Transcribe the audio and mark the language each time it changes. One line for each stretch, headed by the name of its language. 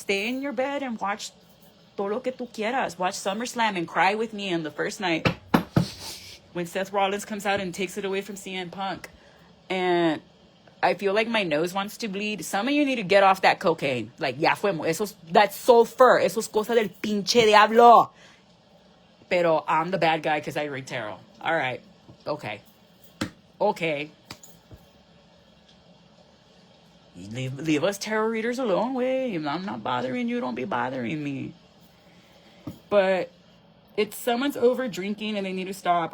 English: Stay in your bed and watch
Spanish: todo lo que tú quieras.
English: Watch SummerSlam and cry with me on the first night when Seth Rollins comes out and takes it away from CM Punk. And I feel like my nose wants to bleed. Some of you need to get off that cocaine. Like,
Spanish: ya fuimos.
English: That's sulfur.
Spanish: Eso es cosa del pinche diablo. Pero
English: I'm the bad guy because I read tarot. All right. Okay. Leave us tarot readers alone. Wait, I'm not bothering you. Don't be bothering me. But it's someone's over drinking and they need to stop.